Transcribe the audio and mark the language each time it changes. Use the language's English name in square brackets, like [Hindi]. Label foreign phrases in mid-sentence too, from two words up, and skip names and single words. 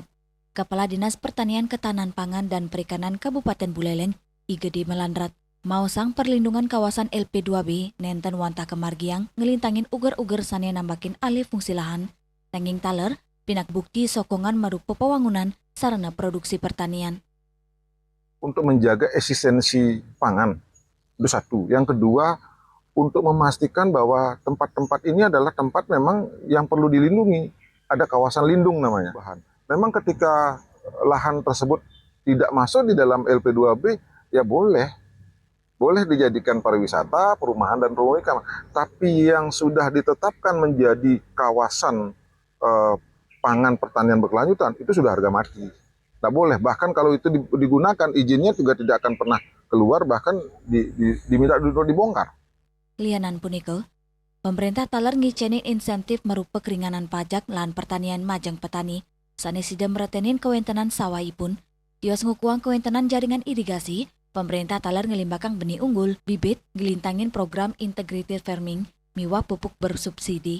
[Balinese] Kepala Dinas Pertanian Ketahanan Pangan dan Perikanan Kabupaten Buleleng, Igede Melandrat, mau sang perlindungan kawasan LP2B nenten wantah kemargiang ngelintangin uger-uger sane nambakin [Indonesian] alih fungsi lahan, [Balinese] tanging taler, pinak bukti sokongan marupa pewangunan [Indonesian] sarana produksi pertanian. Untuk menjaga eksistensi pangan, itu satu. Yang kedua, untuk memastikan bahwa tempat-tempat ini adalah tempat memang yang perlu dilindungi. Ada kawasan lindung namanya. Memang ketika lahan tersebut tidak masuk di dalam LP2B, ya boleh dijadikan pariwisata, perumahan, dan pemukiman. Tapi yang sudah ditetapkan menjadi kawasan pangan pertanian berkelanjutan itu sudah harga mati. Tidak boleh, bahkan kalau itu digunakan izinnya juga tidak akan pernah keluar, bahkan diminta dulu dibongkar. [Balinese] Lianan puniko, pemerintah taler ngicenin insentif merupa [Indonesian] keringanan pajak lahan pertanian [Balinese] majang petani, sane sida meretenin kewentenan sawahipun, tios ngukuang kewentenan jaringan irigasi, pemerintah taler ngelimbakang [Indonesian] benih unggul, [Balinese] bibit, gelintangin program [English] integrated farming, [Balinese] miwah [Indonesian] pupuk bersubsidi.